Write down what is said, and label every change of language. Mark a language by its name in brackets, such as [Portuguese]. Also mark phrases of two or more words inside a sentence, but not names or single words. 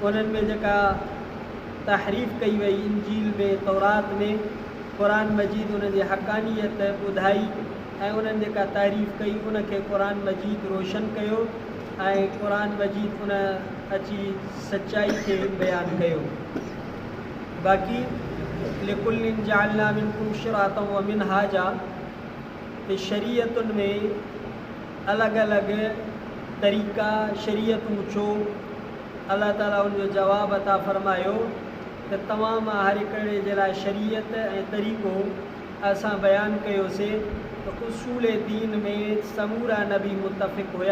[Sindhi] उन्हनि में जेका तहरीफ़ कई वई इंजील में तौरात में क़ुरान मजीद उन जी हक़ानियत ॿुधाई ऐं उन्हनि जेका तारीफ़ कई उनखे क़ुरान मजीद रोशन कयो ऐं क़ुरान मजीद उन अची सचाई खे बयानु कयो। बाक़ी [Arabic] لكل جعلنا منكم شرعة ومنهاجا [Sindhi] ते शरीयतुनि में अलॻि अलॻि तरीक़ा शरीयतूं छो अल्लाह ताला उनजो जवाबु अता फ़रमायो त तमामु हर हिकिड़े जे लाइ शरीयत ऐं तरीक़ो असां बयानु कयोसीं त उसूल दीन में समूरा नबी मुतफ़िक़ हुया।